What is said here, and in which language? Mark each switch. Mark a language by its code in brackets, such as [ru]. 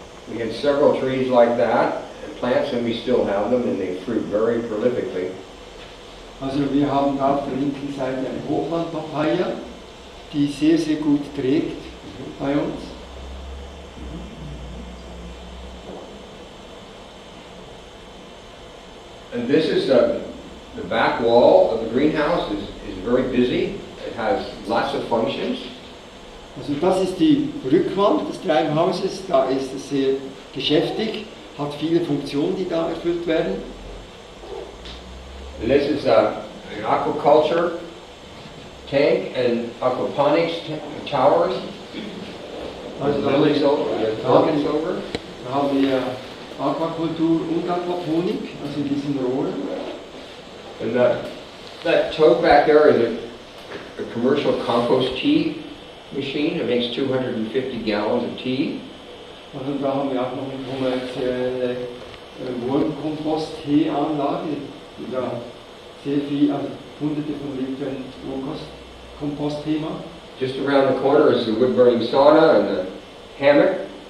[en] We had several trees like that, and plants, and we still have them, and they fruit very prolifically. [de] Also wir haben da auf der linken Seite eine Hochland-Papaya, die sehr, sehr gut trägt bei uns. [en] And this is the back wall of the greenhouse is very busy. It has lots of functions. [de] Also das ist die Rückwand des Treibhauses, da ist es sehr geschäftig, hat viele Funktionen, die da erfüllt werden. [en] And this is an aquaculture tank and aquaponics towers. [de] Also [en] The lilies over, the orchids over. [de] Da haben wir Aquakultur und Aquaponik, also in diesen Rohren. [en] And that tote back there is a commercial compost tea machine. It makes 250 gallons of tea. [de] Und da haben wir auch noch eine kommerzielle Wurmkompost-Tee-Anlage, die da sehr viel, also hunderte von Litern Wurmkompost-Tee macht. [en] Just around the corner is the wood-burning sauna and the hammock.